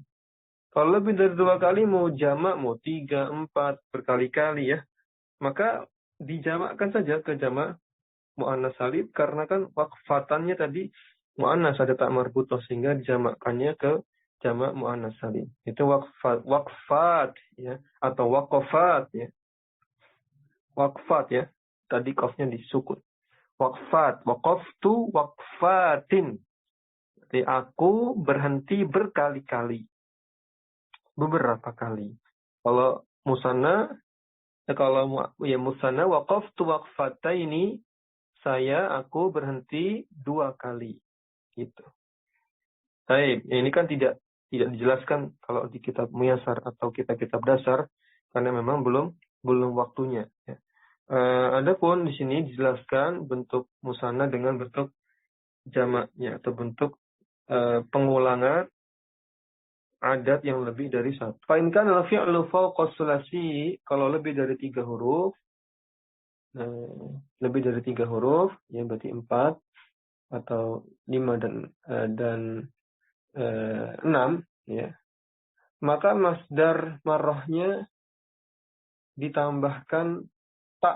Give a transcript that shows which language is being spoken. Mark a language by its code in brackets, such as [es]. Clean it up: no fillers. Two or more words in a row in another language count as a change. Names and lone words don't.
[id] Kalau lebih dari 2 kali mau jamak, mau 3, 4, berkali-kali ya, maka dijamakkan saja ke jamak [ar] مؤنث سالم, [id] karena kan waqfatannya tadi mu'annas ada [ar] تاء مربوطة, [id] sehingga dijamakkannya ke jamak [ar] مؤنث سالم. [id] Itu waqfat ya, atau waqafat ya. Waqfat ya. tadi qafnya disukun. [ar] وقفات، وقفت وقفةً. [id] Jadi aku berhenti berkali-kali. Beberapa kali. Kalau musanna, musanna [ar] وقفت وقفتين, [id] aku berhenti 2 kali. Gitu. Baik, ini kan tidak dijelaskan kalau di kitab Muyasar atau kitab dasar karena memang belum waktunya. Ya. Adapun di sini dijelaskan bentuk musanna dengan bentuk jamaknya atau bentuk pengulangan adat yang lebih dari 1. [ar] فإن كان الفعل فوق ثلاثي, [id] kalau lebih dari 3 huruf, ya berarti 4 atau 5 dan 6, ya. Maka masdar marrahnya ditambahkan tak.